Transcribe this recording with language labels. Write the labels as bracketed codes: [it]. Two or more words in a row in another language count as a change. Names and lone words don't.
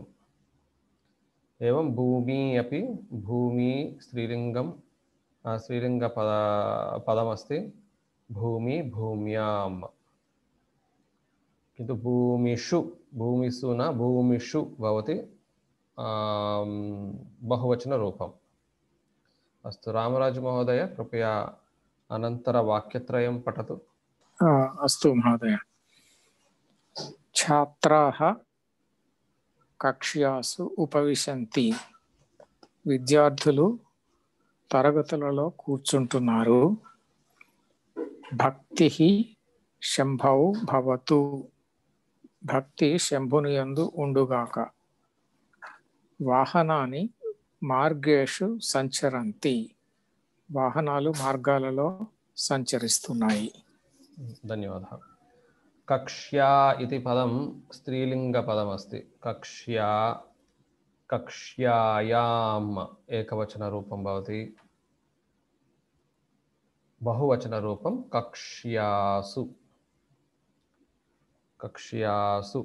[sa] एवं भूमि अपि भूमि स्त्रीलिङ्गं स्त्रीलिङ्गपदमस्ति भूमि भूम्यां, किन्तु भूमिषु भूमिषु न भूमिषु भवति बहुवचन रूपम्। अस्तु रामराज महोदय कृपया अनन्तरवाक्यत्रयं पठतु। अस्तु महोदय। छात्राः कक्ष्यासु उपविशन्ति. [te] విద్యార్థులు తరగతులలో కూర్చుంటున్నారు. [sa] भक्तिः शम्भौ भवतु. [te] భక్తి శంభుని యందు ఉండుగాక. [sa] वाहनानि मार्गेषु सञ्चरन्ति. [te] వాహనాలు మార్గాలలో సంచరిస్తున్నాయి. [sa] ధన్యవాదः। कक्ष्या इति पदं स्त्रीलिङ्गपदमस्ति। कक्ष्या कक्ष्यायाम् एकवचनरूपं भवति, बहुवचनरूपं कक्ष्यासु कक्ष्यासु।